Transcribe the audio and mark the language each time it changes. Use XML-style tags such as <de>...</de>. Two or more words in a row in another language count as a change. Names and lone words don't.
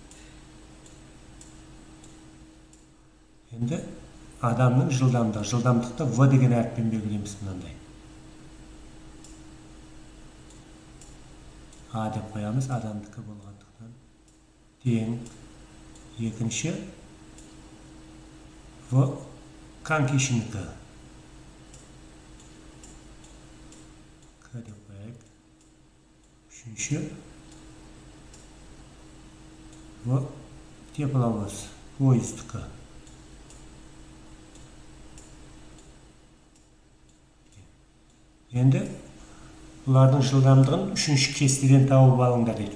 <kk>Енді адамның жылдамдығы. Жылдамдықты В деген әріппен белгілейміз мынандай. А деп қоямыз, адамдікі болғандықтан. Тең. Екінші В конькишінікі. К деп қояйық. Үшінші В тепловоз, поездікі. Енді бұлардың жылдамдығын 3-ші кестеден тауып алыңдар дейді.</kk>